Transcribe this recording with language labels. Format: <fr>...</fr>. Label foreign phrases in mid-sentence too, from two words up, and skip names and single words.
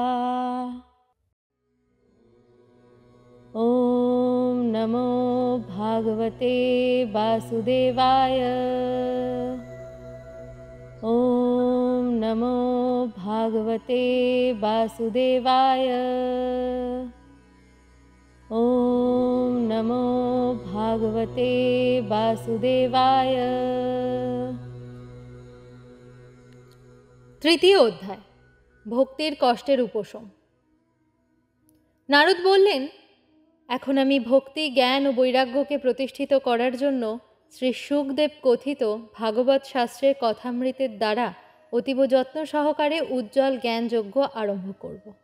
<sa>ॐ नमो भागवते वासुदेवाय। ॐ नमो भागवते वासुदेवाय। ॐ नमो भागवते वासुदेवाय।</sa> <bn>তৃতীয় অধ্যায়, ভক্তির কষ্টের উপশম। নারদ বললেন, এখন আমি ভক্তি, জ্ঞান ও বৈরাগ্যকে প্রতিষ্ঠিত করার জন্য শ্রী শুকদেব কথিত ভাগবত শাস্ত্রের কথামৃতের দ্বারা অতীব যত্ন সহকারে উজ্জ্বল জ্ঞানযজ্ঞ আরম্ভ করব।</bn>